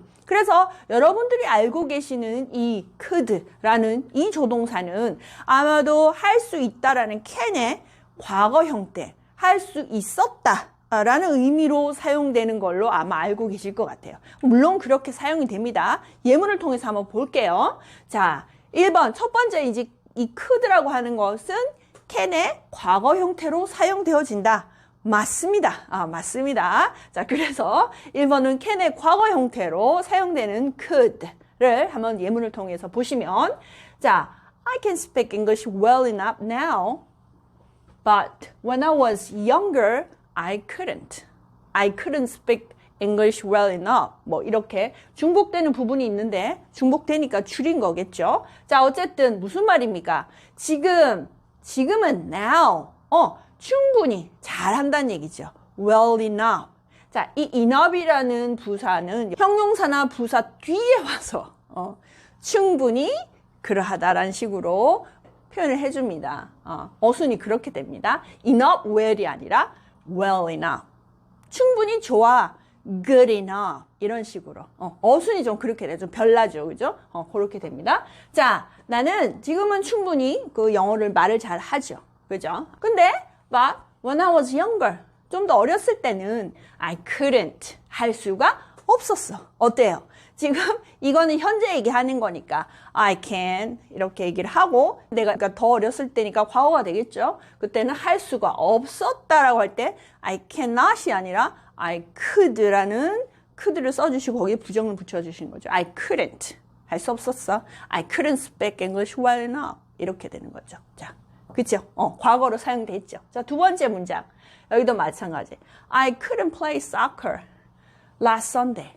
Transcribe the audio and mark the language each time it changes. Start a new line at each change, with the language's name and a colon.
Korean: 그래서 여러분들이 알고 계시는 이 could라는 이 조동사는 아마도 할 수 있다라는 can의 과거 형태, 할 수 있었다 라는 의미로 사용되는 걸로 아마 알고 계실 것 같아요. 물론 그렇게 사용이 됩니다. 예문을 통해서 한번 볼게요. 자, 1번 첫 번째 이제 이 could라고 하는 것은 can의 과거 형태로 사용되어진다. 맞습니다. 맞습니다. 자, 그래서 1번은 can의 과거 형태로 사용되는 could를 한번 예문을 통해서 보시면 자,
English: I can speak English well enough now, but when I was younger, I couldn't speak English well enough.
Korean: 뭐 이렇게 중복되는 부분이 있는데 중복되니까 줄인 거겠죠. 자, 어쨌든 무슨 말입니까? 지금은 now. 충분히 잘한다는 얘기죠.
English: well enough.
Korean: 자, 이 enough이라는 부사는 형용사나 부사 뒤에 와서 충분히 그러하다라는 식으로 표현을 해줍니다. 어순이 그렇게 됩니다.
English: enough well이
Korean: 아니라
English: well enough.
Korean: 충분히 좋아.
English: good enough.
Korean: 이런 식으로. 어순이 좀 그렇게 돼요. 좀 별나죠. 그죠? 그렇게 됩니다. 자, 나는 지금은 충분히 그 영어를 말을 잘 하죠. 그죠? 근데,
English: but when I was younger,
Korean: 좀 더 어렸을 때는
English: I couldn't
Korean: 할 수가 없었어. 어때요? 지금 이거는 현재 얘기하는 거니까 I can 이렇게 얘기를 하고 내가 그러니까 더 어렸을 때니까 과거가 되겠죠. 그때는 할 수가 없었다라고 할 때 I cannot이 아니라 I could라는 could를 써주시고 거기에 부정을 붙여주시는 거죠.
English: I couldn't
Korean: 할 수 없었어.
English: I couldn't speak English well enough
Korean: 이렇게 되는 거죠. 자, 그쵸? 과거로 사용됐죠. 자, 두 번째 문장 여기도 마찬가지.
English: I couldn't play soccer last Sunday.